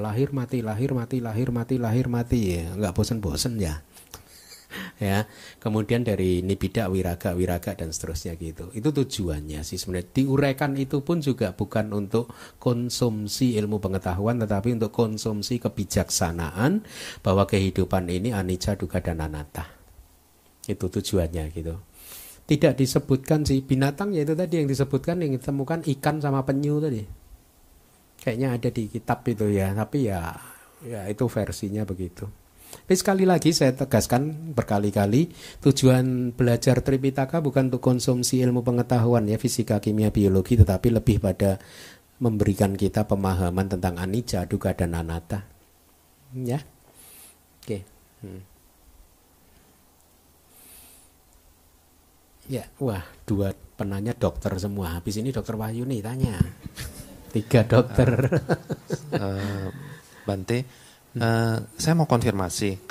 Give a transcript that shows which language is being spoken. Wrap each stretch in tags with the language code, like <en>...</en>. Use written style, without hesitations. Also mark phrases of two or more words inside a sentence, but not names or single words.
<id>Lahir mati ya. Enggak bosan-bosan ya. Ya, kemudian dari</id> <pi>nibbida wiraga</pi> <id>dan seterusnya gitu. Itu tujuannya sih sebenarnya. Diuraikan itu pun juga bukan untuk konsumsi ilmu pengetahuan, tetapi untuk konsumsi kebijaksanaan bahwa kehidupan ini</id> <pi>anicca, dukkha</pi> <id>dan anatta. Itu tujuannya gitu. Tidak disebutkan sih binatang, yaitu tadi yang disebutkan, yang ditemukan ikan sama penyu tadi. Kayaknya ada di kitab itu ya, tapi ya itu versinya begitu. Tapi sekali lagi saya tegaskan berkali-kali, tujuan belajar Tripitaka bukan untuk konsumsi ilmu pengetahuan ya, fisika, kimia, biologi, tetapi lebih pada memberikan kita pemahaman tentang</id> <pi>anicca, dukkha</pi> <id>dan anatta. Ya. Oke. Ya, wah, 2 penanya dokter semua. Habis ini dokter Wahyu nih tanya. 3 dokter. Bante, saya mau konfirmasi.</id>